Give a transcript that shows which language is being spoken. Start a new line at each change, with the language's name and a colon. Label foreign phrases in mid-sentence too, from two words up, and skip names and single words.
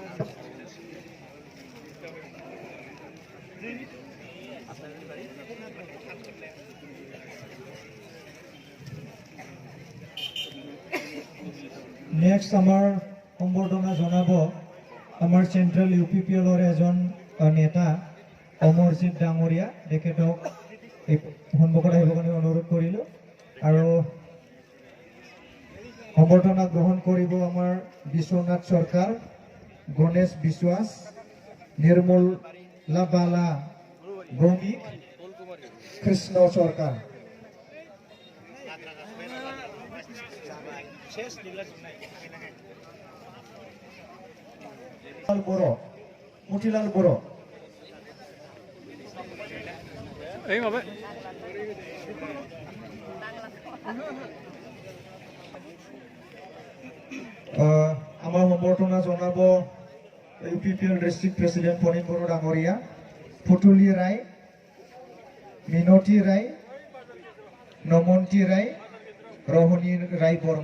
Assamese: নেক্সট আমাৰ সম্বৰ্ধনা জনাব আমাৰ চেণ্ট্ৰেল UPPLৰ এজন নেতা অমৰজিত ডাংগৰিয়া তেখেতক সন্মুখত আহিবৰ কাৰণে অনুৰোধ কৰিলো আৰু সম্বৰ্ধনা গ্ৰহণ কৰিব আমাৰ বিশ্বনাথ সৰকাৰ, গণেশ বিশ্বাস, নিৰ্মলা বালা ভৌমিক, কৃষ্ণ সৰকাৰ। মতিলাল বৰ আমাৰ সম্বৰ্ধনা जनाब UPPL
English: district president
Assamese: পনিম বৰ ডাংগৰিয়া, ফুটুলী ৰায়, মিনতী ৰায়, নমন্তী ৰায়, ৰোহনী ৰায়